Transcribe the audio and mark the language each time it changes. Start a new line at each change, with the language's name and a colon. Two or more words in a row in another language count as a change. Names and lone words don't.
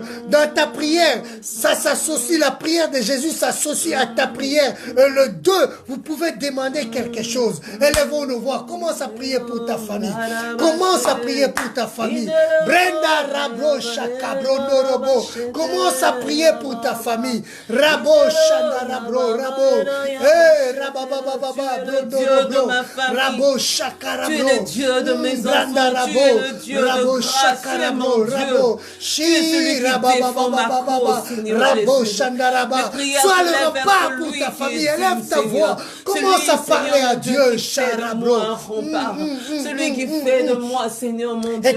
French: Dans ta prière, ça s'associe, la prière de Jésus s'associe à ta prière. Et le deux, vous pouvez demander quelque chose. Élevons nos voix. Commence à prier pour ta famille. Commence à prier pour ta famille. Brenda Rabo Shakabro Norobo. Commence à prier pour ta famille. Rabo Shanda Rabro Rabo. Eh Rababababa Brodorobo. Rabo Shakarabro. Tu es le Dieu de mes Branda enfants. Tu es le Dieu Rabo de grâce, tu es mon Dieu. Rabo. Tu es celui qui défend ma cause, Seigneur Rabo Jésus. Shandaraba. Mes prières Sois se le lèvent vers repas celui pour ta qui famille. est Élève digne, ta Seigneur. voix. Commence à Celui, parler Seigneur, à mon Dieu, qui fait de Sharabro. moi un rempart. Celui qui fait de moi, Seigneur, mon Dieu,